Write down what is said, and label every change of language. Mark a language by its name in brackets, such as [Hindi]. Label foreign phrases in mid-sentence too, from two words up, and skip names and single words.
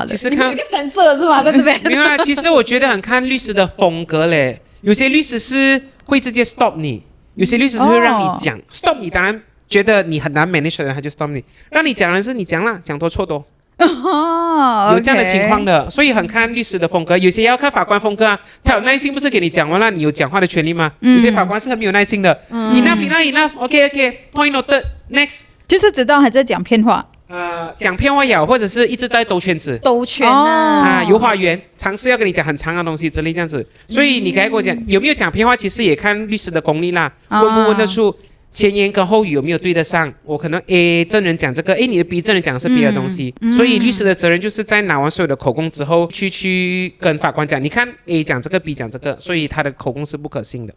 [Chinese] 其實看一個神色是嗎？在這邊沒有啦，其實我覺得很看律師的風格嘞。有些律師是會直接 stop 你，有些律師是會讓你講stop 你，當然覺得你很難 manage 的人他就 stop 你，讓你講的是你講啦，講多錯多。有這樣的情況的，所以很看律師的風格，有些要看法官風格啊。他有耐心不是給你講完了，你有講話的權利嗎？有些法官是很沒有耐心的。 [English] Enough OK point noted next， [Chinese] 就是知道還在講騙話。講騙話也好，或者是一直在兜圈子，遊花園，嘗試要跟你講很長的東西之類這樣子。所以你剛才跟我講有沒有講騙話，其實也看律師的功力啦，問不問得出。前言跟後語有沒有對得上？我可能 A 證人講這個，你的 B 證人講的是別的東西，所以律師的責任就是在拿完所有的口供之後，去跟法官講，你看 A 講這個 ，B 講這個，所以他的口供是不可信的。